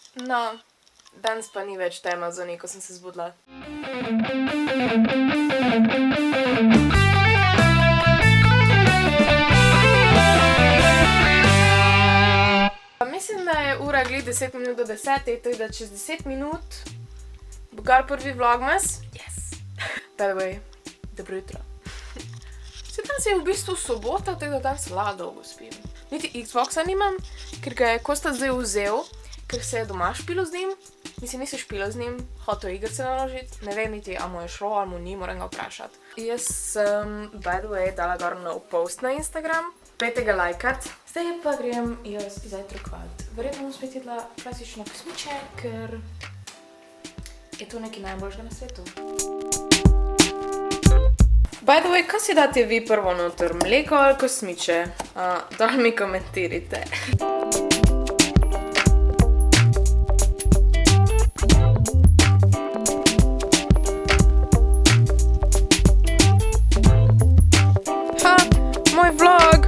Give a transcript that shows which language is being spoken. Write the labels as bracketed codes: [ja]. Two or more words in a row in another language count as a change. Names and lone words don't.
[sl] No, danes pa ni več tema za neko, sem se zbudila. Mislim, da je ura glih 10 minut do 10, tako da čez 10 minut bo kar prvi vlogmas. [en] Yes! By the way, [sl] dobro jutro. Se danes je v bistvu sobota, tako da danes lahko dolgo spim. Niti Xboxa nimam, ker ga je Kosta zdaj vzel, ker se je doma špilo z njim. Mislim, nisi špilo z njim, hotel igrice naložiti. Ne vem niti, a mu je šlo, ali mu ni, moram ga vprašati. Jaz sem, [en] by the way, [sl] dala gor nov post na Instagram. Pejte ga lajkat. Zdaj pa grem jaz zajtrkovat. Verjetno bom spet jedla klasično kosmiče, ker je to nekaj najboljšega na svetu. [en] By the way, [sl] kaj si date vi prvo noter? Mleko ali kosmiče? Dol mi komentirajte. Moj vlog!